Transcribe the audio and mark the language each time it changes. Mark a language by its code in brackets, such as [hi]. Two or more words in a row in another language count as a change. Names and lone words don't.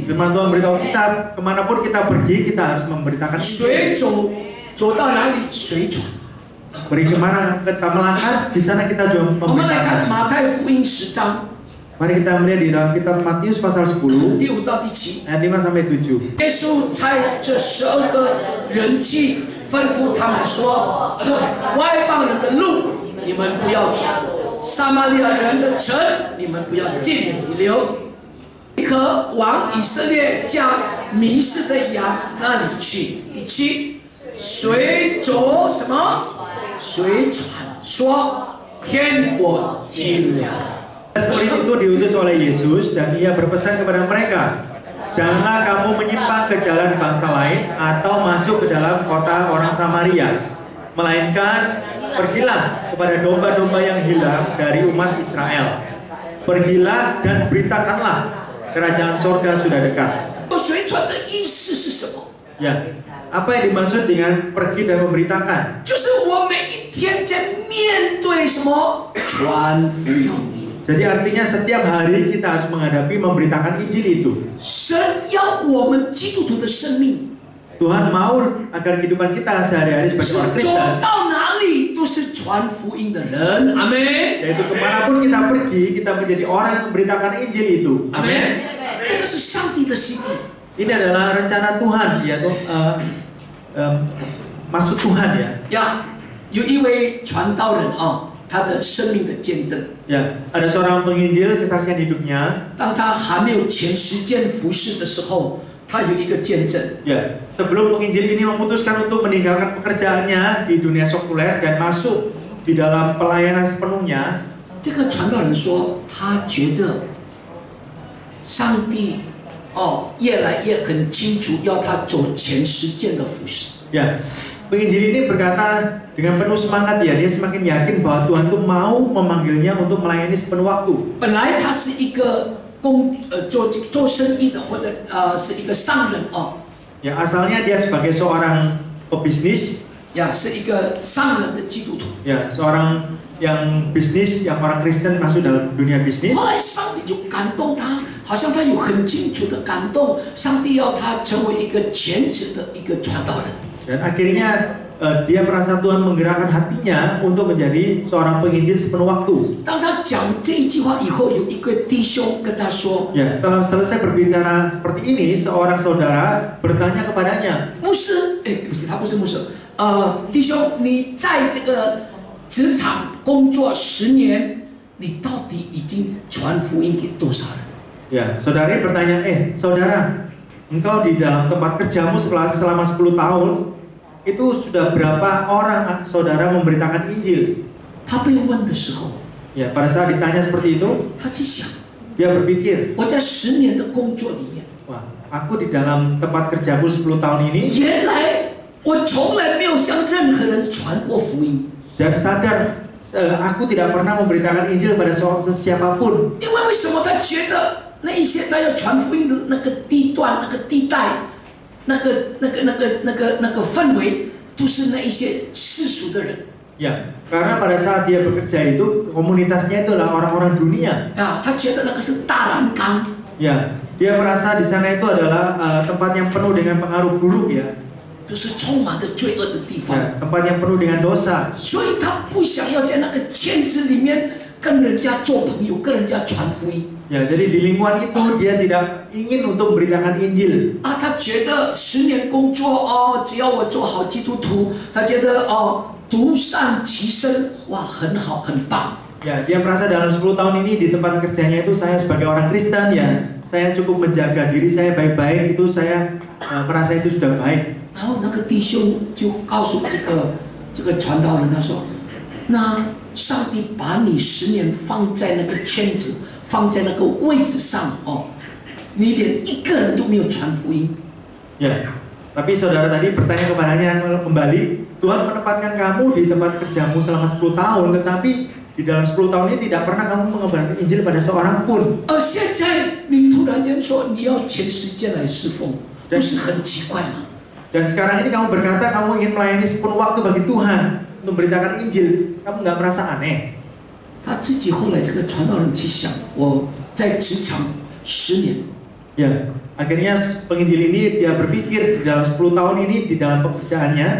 [id] Firman Tuhan beritahu kita, kemanapun kita pergi, kita harus memberitakan [zh] 水 [id] Injil. [zh] 走，走到哪里水传。 [id] Pergi kemana kita melangkah, di sana kita juga [zh] 我们来看 [id] memberitakan. [zh] 马太福音10章 [id] Mari kita melihat di dalam kitab Matius pasal 10, [zh] 第5到第7。 [id] ayat 5 sampai 7. [zh] 耶稣差这12个人去吩咐他们说：外邦人的路你们不要走，撒玛利亚人的城你们不要进留，你可往以色列家迷失的羊那里去。第7，谁走什么？谁传说天国近了。 [id] Murid itu diutus oleh Yesus dan ia berpesan kepada mereka, janganlah kamu menyimpang ke jalan bangsa lain atau masuk ke dalam kota orang Samaria, melainkan pergilah kepada domba-domba yang hilang dari umat Israel. Pergilah dan beritakanlah, kerajaan sorga sudah dekat. [zh] 随传的意思是什么？ [id] Ya, apa yang dimaksud dengan pergi dan memberitakan? [zh] 就是我每一天在面对什么传福音。 [id] Jadi artinya setiap hari kita harus menghadapi memberitakan Injil itu. [zh] 神要我们基督徒的生命， [id] Tuhan mau agar kehidupan kita sehari-hari [zh] 是 [id] sebagai orang [zh] 走 [id] Kristen, [zh] 到哪里都是传福音的人。阿门。 [id] yaitu kemanapun kita pergi, kita menjadi orang yang memberitakan Injil itu. [zh] 阿门。这个是上帝的心意。 [id] Ini adalah rencana Tuhan, yaitu maksud Tuhan ya. [zh] 呀，有一位传道人啊，他的生命的见证。 [id] Ya, ada seorang penginjil kesaksian hidupnya. [zh] 当他还没有全时间服侍的时候，他有一个见证。 [id] Ya, sebelum penginjil ini memutuskan untuk meninggalkan pekerjaannya di dunia sekuler dan masuk di dalam pelayanan sepenuhnya, [zh] 这个传道人说，他觉得上帝越来越很清楚要他走全时间的服侍。 [id] ya, penginjil ini berkata dengan penuh semangat ya, dia semakin yakin bahwa Tuhan itu mau memanggilnya untuk melayani sepenuh waktu. [zh] 本来他是一个做生意的，或者是一个商人哦， [id] Ya, asalnya dia sebagai seorang pebisnis, [zh] 呀，是一个商人的基督徒。 [id] ya, seorang yang bisnis, yang orang Kristen masuk dalam dunia bisnis. [zh] 后来上帝就感动他，好像他有很清楚的感动，上帝要他成为一个全职的一个传道人。 [id] Dan akhirnya dia merasa Tuhan menggerakkan hatinya untuk menjadi seorang penginjil sepenuh waktu. [zh] 当他讲这一句话以后，有一个弟兄跟他说 [id] Ya, setelah selesai berbicara seperti ini, seorang saudara bertanya kepadanya,：“ [zh] 牧师，不是，他不是牧师，弟兄，你在这个职场工作10年，你到底已经传福音给多少人？” [id] ya, saudari bertanya, saudara, engkau di dalam tempat kerjamu selama 10 tahun, itu sudah berapa orang saudara memberitakan Injil? [zh] 他被问的时候， [id] Ya, pada saat ditanya seperti itu, [zh] 他去想， [id] dia berpikir, [zh] 我在10年的工作里面， [id] wah, aku di dalam tempat kerjaku 10 tahun ini [zh] 原来我从来没有向任何人传过福音。 [id] dan sadar aku tidak pernah memberitakan Injil kepada siapapun. [zh] 因为为什么他觉得那一些他要传福音的那个地段、那个地带、那个氛围，都是那一些世俗的人。 [id] Ya, karena pada saat dia bekerja itu komunitasnya itu adalah orang-orang dunia. [zh] 啊，他觉得那个是大染缸。 [id] Ya, dia merasa di sana itu adalah tempat yang penuh dengan pengaruh buruk ya. [zh] 就是充满着罪恶的地方， [id] Ya, tempat yang penuh dengan dosa. [zh] 所以他不想要在那个圈子里面跟人家做朋友，跟人家传福音。 [id] Ya, jadi di lingkungan itu dia tidak ingin untuk memberitakan Injil. [zh] 啊，他觉得10年工作哦，只要我做好基督徒，他觉得哦，独善其身，哇，很好，很棒。 [id] Ya, dia merasa dalam 10 tahun ini di tempat kerjanya itu saya sebagai orang Kristen ya, saya cukup menjaga diri saya baik-baik, itu saya merasa itu sudah baik. [zh] 然后那个弟兄就告诉这个传道人，他说：“那上帝把你10年放在那个圈子，放在那个位置上哦，你连一个人都没有传福音。” [id] Ya, tapi saudara tadi bertanya kepadanya kembali, Tuhan menempatkan kamu di tempat kerjamu selama 10 tahun, tetapi di dalam 10 tahun ini tidak pernah kamu mengabarkan Injil pada seorang pun. [zh] 而现在你突然间说你要全时间来侍奉，不是很奇怪吗？ [id] Dan sekarang ini kamu berkata kamu ingin melayani sepenuh waktu bagi Tuhan untuk memberitakan Injil, kamu nggak merasa aneh? [zh] 他自己后来这个传道人去想，我在职场10年， [id] Ya, akhirnya penginjil ini dia berpikir di dalam 10 tahun ini di dalam pekerjaannya,